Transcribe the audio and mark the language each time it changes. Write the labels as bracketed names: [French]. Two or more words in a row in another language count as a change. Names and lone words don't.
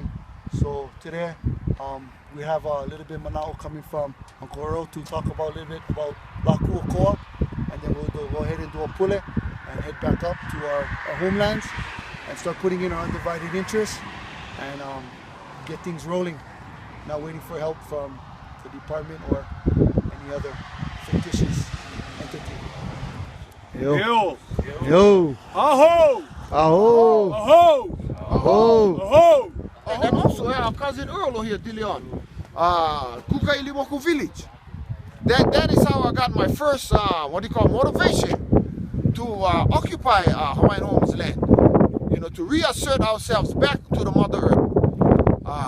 [English] So today we have a little bit of mana'o coming from Uncle Earl to talk about a little bit about Laku'okoa, and then we'll go ahead and do a pule and head back up to our homelands and start putting in our undivided interest and get things rolling, not waiting for help from the department or any other fictitious entity. Yo. Yo. Aho. Aho. Aho. Aho. Aho. And then also our cousin Earl here, Dilion, Kukailimoku village. That is how I got my first, motivation to occupy Hawaiian Homes land. You know, to reassert ourselves back to the Mother Earth.